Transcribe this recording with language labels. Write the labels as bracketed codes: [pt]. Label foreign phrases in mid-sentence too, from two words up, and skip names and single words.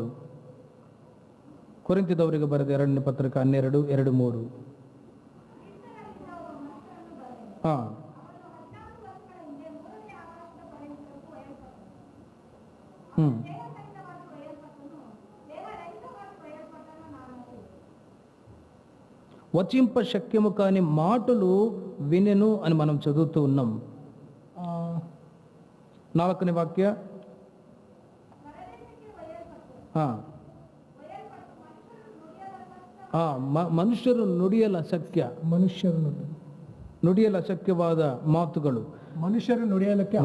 [kn] ಕೊರಿಂಥದವರಿಗೆ ಬರೆದ 2ನೇ ಪತ್ರಿಕೆ 12:2-3. [te] వచింప శక్యము కాని మాటలు వినెను అని మనం చదువుతూ ఉన్నాం. [kn] 4ನೇ వాక్య, ಮನುಷ್ಯರು ನುಡಿಯಲು ಅಶಕ್ಯವಾದ ಮಾತುಗಳು, ಮನುಷ್ಯರು ನುಡಿಯಲಿಕ್ಕೆ